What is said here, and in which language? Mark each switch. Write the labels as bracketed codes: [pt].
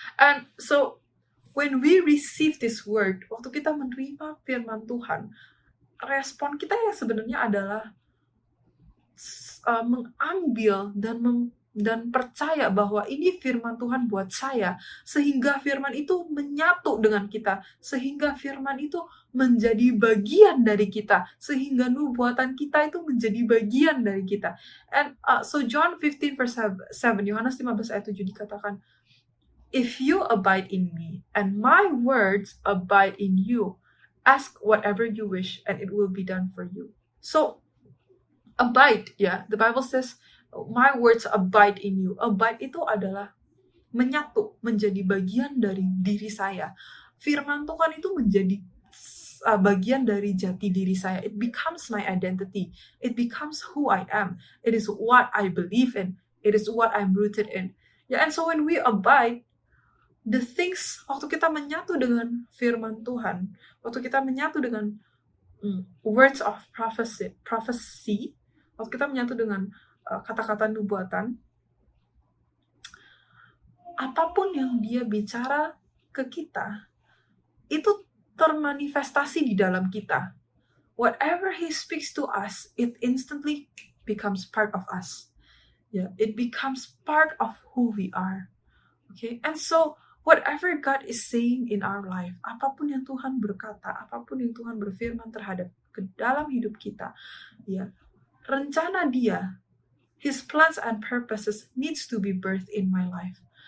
[en] And so when we receive this word, [id] waktu kita menerima firman Tuhan, respon kita ya sebenarnya adalah mengambil dan dan percaya bahwa ini firman Tuhan buat saya, sehingga firman itu menyatu dengan kita, sehingga firman itu menjadi bagian dari kita, sehingga nubuatan kita itu menjadi bagian dari kita. [en] And so John 15 verse 7, [id] Yohanes 15 ayat 7 dikatakan, [en] "If you abide in me, and my words abide in you, ask whatever you wish, and it will be done for you." So, abide, ya. The Bible says, "My words abide in you." [id] Abide itu adalah menyatu, menjadi bagian dari diri saya. Firman Tuhan itu menjadi bagian dari jati diri saya. [en] It becomes my identity. It becomes who I am. It is what I believe in. It is what I'm rooted in. Yeah, and so when we abide, the things, [id] waktu kita menyatu dengan firman Tuhan, waktu kita menyatu dengan [en] words of prophecy, [id] waktu kita menyatu dengan kata-kata nubuatan, apapun yang dia bicara ke kita, itu termanifestasi di dalam kita. [en] Whatever he speaks to us, it instantly becomes part of us. Yeah, it becomes part of who we are. Okay, and so whatever God is saying in our life, [id] apapun yang Tuhan berkata, apapun yang Tuhan berfirman terhadap ke dalam hidup kita, ya, rencana dia, [en] His plans and purposes needs to be birthed in my life.